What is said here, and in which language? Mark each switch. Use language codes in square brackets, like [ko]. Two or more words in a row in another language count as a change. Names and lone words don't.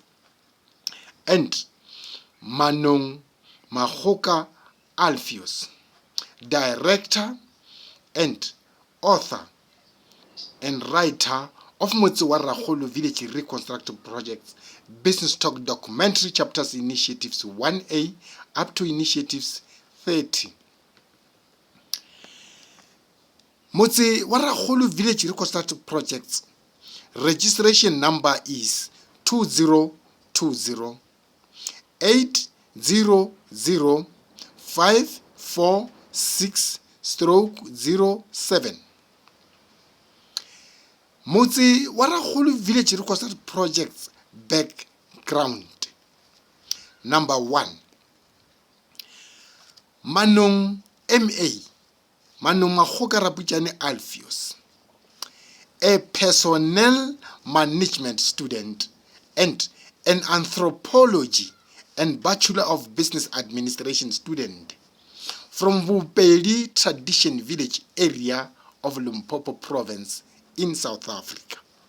[en] And Manong Makgoka Alphius, director and author and writer of Motse wa Rakgolo Village Reconstruct projects, Business Talk Documentary Chapters Initiatives 1A up to Initiatives 30. Motse wa Rakgolo Village Reconstruct projects registration number is 2020 800-546-07. Motse wa Rakgolo Village Reconstruct projects background. Number 1. Manong MA, Manong Makgoka Alphius, a personnel management student and an anthropology and Bachelor of Business Administration student from Vupeli Tradition Village area of Limpopo Province in South Africa.